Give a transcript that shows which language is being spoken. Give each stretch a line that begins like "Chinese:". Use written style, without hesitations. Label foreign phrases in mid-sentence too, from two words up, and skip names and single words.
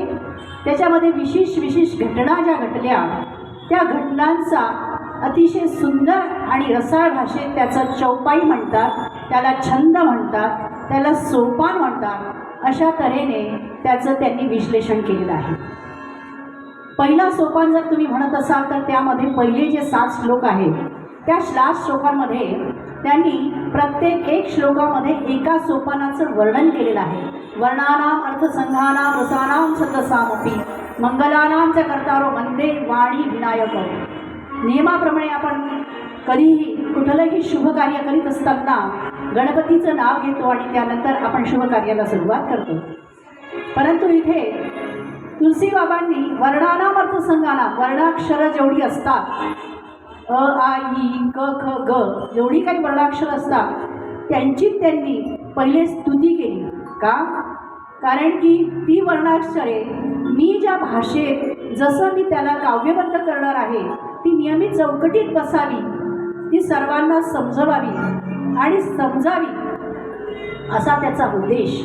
Marathi: त्याच्यामध्ये विशेष घटना ज्या घडल्या, त्या घटनांचा अतिशय सुंदर आणि रसाळ भाषेत त्याचं चौपाई म्हणतात, त्याला छंद म्हणतात, त्याला सोपान म्हणतात. अशा तऱ्हेने त्याचं त्यांनी विश्लेषण केलेलं आहे. पहिला सोपान जर तुम्ही म्हणत असाल तर त्यामध्ये पहिले जे 7 श्लोक आहेत, त्या 7 श्लोकांमध्ये त्यांनी प्रत्येक एक श्लोकामध्ये एका सोपानाचं वर्णन केलेलं आहे.
Sanskrit: वर्णानाम अर्थसंघानाम रसानाम छंदसामपि मंगलानाम च कर्तारो वंदे वाणी विनायक.
Marathi: नियमाप्रमाणे आपण कधीही कुठलंही शुभ कार्य करीत असताना गणपतीचं नाव घेतो आणि त्यानंतर आपण शुभ कार्याला सुरुवात करतो. परंतु इथे तुलसी बाबांनी
Sanskrit: वर्णानाम अर्थसंघानाम,
Marathi: वर्णाक्षर जेवढी असतात, अ आ ई क ख ग, जेवढी काही वर्णाक्षर असतात त्यांची त्यांनी पहिले स्तुती केली. का? कारण की ती वर्णाक्षरे मी ज्या भाषेत जसं मी त्याला काव्यबद्ध करणार आहे, ती नियमित चौकटीत बसावी, ती सर्वांना समजवावी आणि समजावी, असा त्याचा उद्देश.